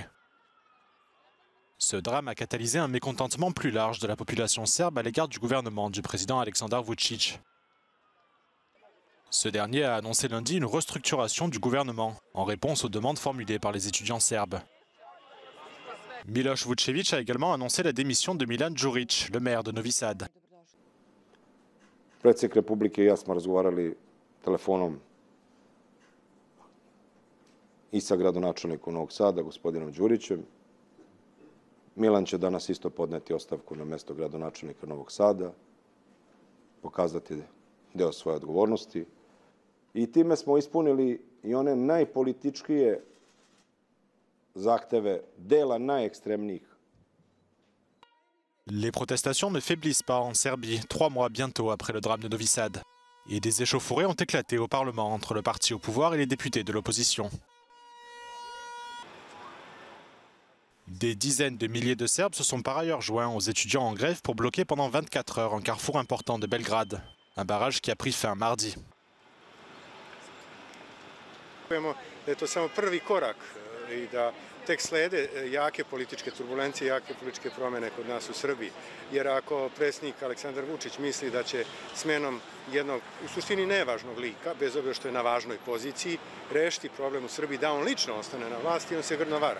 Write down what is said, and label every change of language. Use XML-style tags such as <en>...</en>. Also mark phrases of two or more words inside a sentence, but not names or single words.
<fr>Ce drame a catalysé un mécontentement plus large de la population serbe à l'égard du gouvernement du président Aleksandar Vučić. Ce dernier a annoncé lundi une restructuration du gouvernement, en réponse aux demandes formulées par les étudiants serbes. Miloš Vučević a également annoncé la démission de Milan Đurić, le maire de Novi Sad.</fr> <sr>Predsjednik Republike i ja smo razgovarali telefonom i sa gradonačelnikom Novog Sada, gospodinom Đurićem. Milan će danas isto podneti ostavku na mesto gradonačelnika Novog Sada, pokazati deo svoje odgovornosti. I time smo ispunili i one najpolitičkije zahteve dela najekstremnijih.</sr> <fr>Les protestations ne faiblissent pas en Serbie, 3 mois bientôt après le drame de Novi Sad. Et des échauffourées ont éclaté au Parlement entre le parti au pouvoir et les députés de l'opposition. Des dizaines de milliers de Serbes se sont par ailleurs joints aux étudiants en grève pour bloquer pendant 24 heures un carrefour important de Belgrade, un barrage qui a pris fin mardi.</fr> <sr>Tek slede jake političke turbulencije, jake političke promjene kod nas u Srbiji. Jer ako predsjednik Aleksandar Vučić misli da će smenom jednog, u suštini nevažnog lika, bez obzira što je na važnoj poziciji, rešiti problem u Srbiji, da on lično ostane na vlasti, on se grdno vara.</sr>